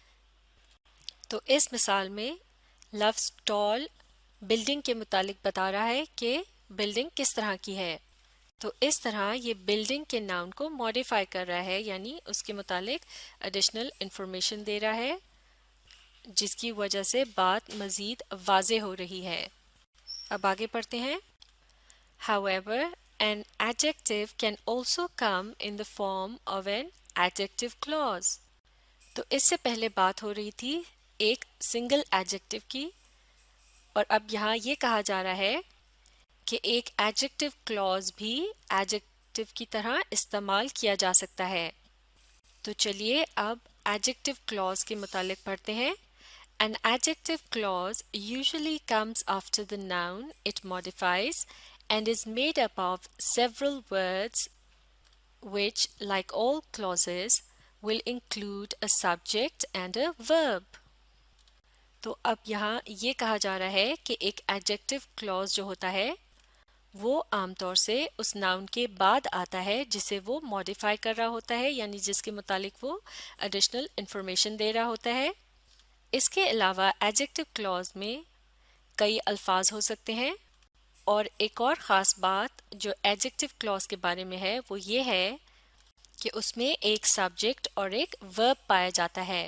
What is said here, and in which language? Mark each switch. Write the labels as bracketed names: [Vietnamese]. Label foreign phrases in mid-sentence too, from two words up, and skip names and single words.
[Urdu] تو اس مثال میں لفظ [English] tall building [Urdu] کے متعلق بتا رہا ہے کہ بلڈنگ کس طرح کی ہے. تو اس طرح یہ بلڈنگ کے ناؤن کو موڈیفائی کر رہا ہے، یعنی اس کے متعلق [English] additional information [Urdu] دے رہا ہے، جس کی وجہ سے بات مزید واضح ہو رہی ہے. اب آگے پڑھتے ہیں. [English] However, an adjective can also come in the form of an adjective clause. [Urdu] تو اس سے پہلے بات ہو رہی تھی ایک [English] single adjective [Urdu] کی، اور اب یہاں یہ کہا جا رہا ہے کہ ایک [English] adjective clause [Urdu] بھی ایڈجیکٹو کی طرح استعمال کیا جا سکتا ہے. تو چلیے اب [English] adjective clause [Urdu] کے متعلق پڑھتے ہیں. [English] An adjective clause usually comes after the noun it modifies and is made up of several words which, like all clauses, will include a subject and a verb. [Urdu] تو اب یہاں یہ کہا جا رہا ہے کہ ایک [English] adjective clause [Urdu] جو ہوتا ہے وہ عام طور سے اس ناؤن کے بعد آتا ہے جسے وہ موڈیفائی کر رہا ہوتا ہے، یعنی جس کے متعلق وہ [English] additional information [Urdu] دے رہا ہوتا ہے. اس کے علاوہ [English] adjective clause [Urdu] میں کئی الفاظ ہو سکتے ہیں، اور ایک اور خاص بات جو [English] adjective clause [Urdu] کے بارے میں ہے وہ یہ ہے کہ اس میں ایک سبجیکٹ اور ایک ورب پایا جاتا ہے.